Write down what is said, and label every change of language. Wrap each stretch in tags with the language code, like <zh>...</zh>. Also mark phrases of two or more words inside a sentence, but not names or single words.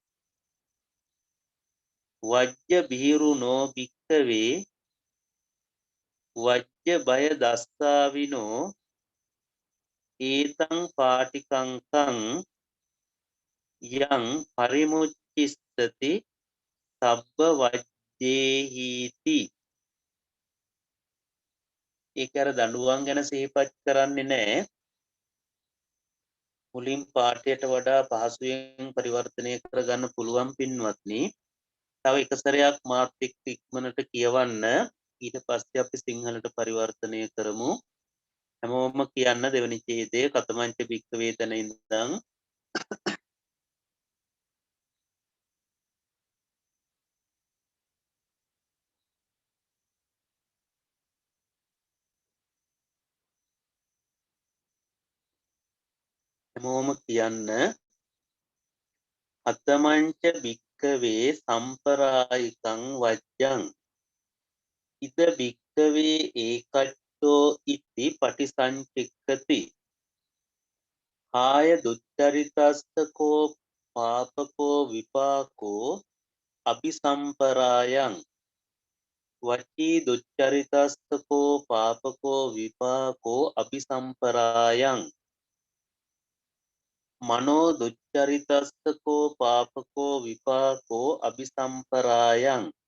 <pi>වජ්ජ බීරුනෝ භික්ඛවේ වජ්ජ බය දස්සාවිනෝ ඒතං පාටිකංකං යං පරිමුච්චිස්සති සබ්බ වජ්ජේහීති.</pi> <si>ඒක අර දඬුවම් ගැන සිහිපත් කරන්නේ නැහැ. මුලින් පාඩයට වඩා පහසුවෙන් පරිවර්තනය කරගන්න පුළුවන් පින්වත්නි. තව එක සැරයක් මාත් එක්ක ඉක්මනට කියවන්න. ඊට පස්සේ අපි සිංහලට පරිවර්තනය කරමු. හැමෝම කියන්න දෙවෙනි ඡේදයේ</si> <pi>කතමංච භික්ඛවේ</pi> <si>තැන ඉඳන් හැමෝම කියන්න</si> <pi>අතමංච භික්ඛවේ සම්පරායිකං වජ්ජං ඉද භික්ඛවේ ඒකච්චෝ ඉති පටිසංචික්ඛති කාය දුච්චරිතස්සකෝ පාපකෝ විපාකෝ අபிසම්පරායං වචී දුච්චරිතස්සකෝ පාපකෝ විපාකෝ අபிසම්පරායං මනෝ දුච්චරිතස්සකෝ පාපකෝ විපාකෝ අபிසම්පරායං</pi>